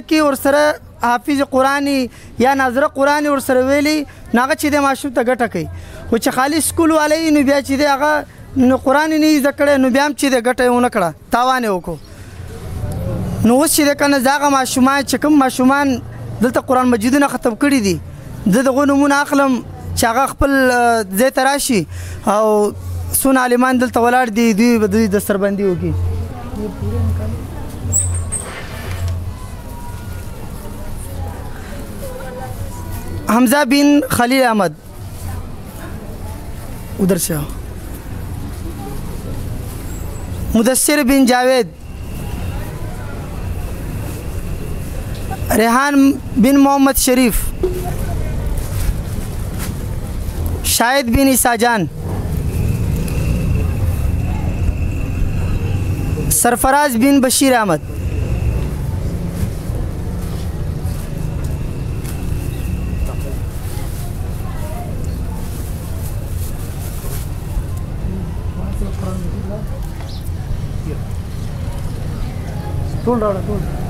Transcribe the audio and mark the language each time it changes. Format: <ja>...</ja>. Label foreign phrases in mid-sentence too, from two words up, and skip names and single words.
<ps>کوي او سره حافظ قرآنی یا ناظره قرآنی ورسره ویلي ناغه چې د ماشوم ته ګټه کوي او چې خالی سکول والی نو بیا چې د هغه نو قرآن نه زده کړی نو بیا هم چې د ګټه یې ونه کړه تاوان یې وکړو نو اوس چې د کنه هغه ماشومان چې کوم ماشومان دلته قرآن مجیدونه ختم کړي دي زه د هغو نومونه اخلم چې هغه خپل ځای ته راشي او څونه عالمان دلته ولاړ دي دوی به دوی دستربندي وکړي</ps> <ur>حمزہ بن خلیل احمد ادھر سے آؤ مدثر بن جاوید ریحان بن محمد شریف</ur> <ps>شاہد بن عیسیٰ جان سرفراز بن بشیر احمد ټول راوړه ټول</ps>